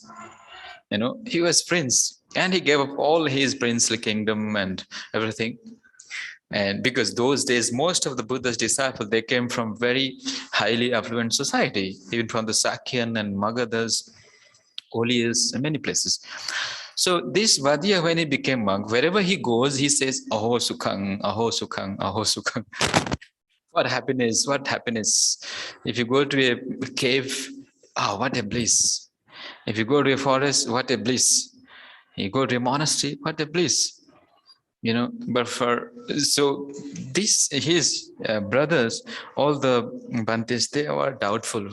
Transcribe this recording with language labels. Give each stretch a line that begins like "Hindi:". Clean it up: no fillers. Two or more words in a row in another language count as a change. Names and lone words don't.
English: He was prince, and he gave up all his princely kingdom and everything. And because those days, most of the Buddha's disciples, they came from very highly affluent society, even from the Sakyan and Magadhas, Koliyas, and many places. So this Vadya, when he became monk, wherever he goes, he says,
Pali: "Aho sukhang, aho sukhang, aho sukhang."
English: What happiness, what happiness. If you go to a cave, what a bliss. If you go to a forest, what a bliss. You go to a monastery, what a bliss. But his brothers, all the Bhantes, they were doubtful.